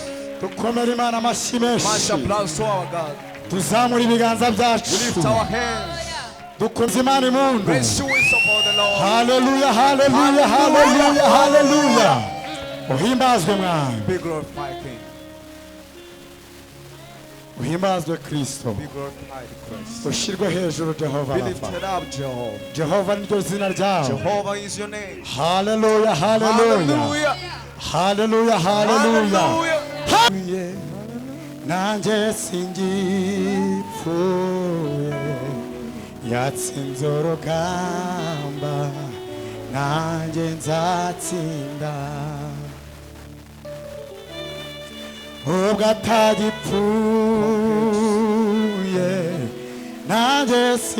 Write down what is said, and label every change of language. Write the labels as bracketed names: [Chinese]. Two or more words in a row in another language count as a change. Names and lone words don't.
[English] Mash applause to our God. We lift our hands. Praise you upon the Lord. Hallelujah, hallelujah, hallelujah, hallelujah. [Kinyarwanda] Uhimbazwe mwami. [English] Be glorified, King. [Kinyarwanda] Uhimbazwe Kristo. [English] Be glorified, Christ. [Kinyarwanda] Ushirwe hejuru Jehova. [English] Be lifted up, Jehovah. [Kinyarwanda] Jehova niryo zina ryawe. [English] Jehovah is your name. Hallelujah, hallelujah. Hallelujah. [Kinyarwanda] Hallelujah, hallelujah. Nanje singipfuye yatsinze urugamba nanje nzatsinda ubwo atagipfuye nanje